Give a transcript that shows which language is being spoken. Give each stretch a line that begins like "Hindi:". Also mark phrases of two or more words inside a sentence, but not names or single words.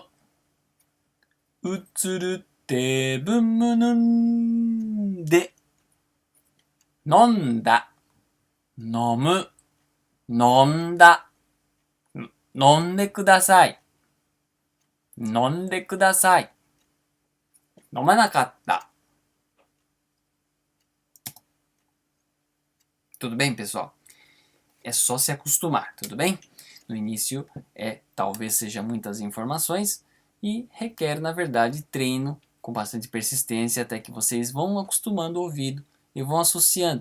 Japanese: うつるってぶむぬんで。飲んだ。飲む。飲んだ。飲んでください。飲んでください。飲まなかった。
Portuguese: Tudo bem, pessoal? É só se acostumar, tudo bem? No início, talvez seja muitas informações e requer, na verdade, treino com bastante persistência até que vocês vão acostumando o ouvido e vão associando.